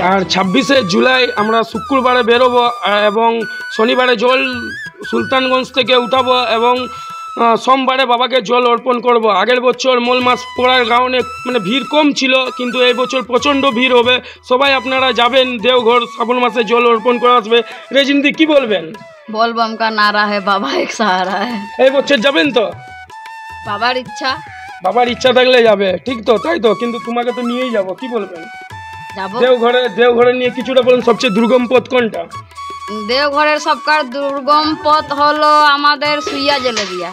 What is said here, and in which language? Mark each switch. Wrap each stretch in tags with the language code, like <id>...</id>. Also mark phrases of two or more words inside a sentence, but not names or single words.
<bn>আর 26শে জুলাই আমরা শুক্রবারে বেরোবো এবং শনিবারে জল সুলতানগঞ্জ থেকে উঠাবো এবং সোমবারে বাবাকে জল অর্পণ করব। আগের বছর মল মাস পড়ার কারণে মানে ভিড় কম ছিল, কিন্তু এই বছর প্রচণ্ড ভিড় হবে। সবাই আপনারা যাবেন দেওঘর, শ্রাবণ মাসে জল অর্পণ করে আসবে। রেজিনদি কি বলবেন?</bn> <hi>बोल बम का नारा है, बाबा एक सहारा है।</hi> <bn>এই বছর যাবেন তো? বাবার ইচ্ছা, বাবার ইচ্ছা থাকলে যাবে, ঠিক তো? তাই তো, কিন্তু তোমাকে তো নিয়েই যাব, কি বলবেন? যাব। দেওঘরে নিয়ে কিছুটা বলেন, সবচেয়ে দুর্গম পথ কোনটা? দেওঘরের সবকার দুর্গম পথ হলো আমাদের সুইয়া জলেবিয়া।</bn>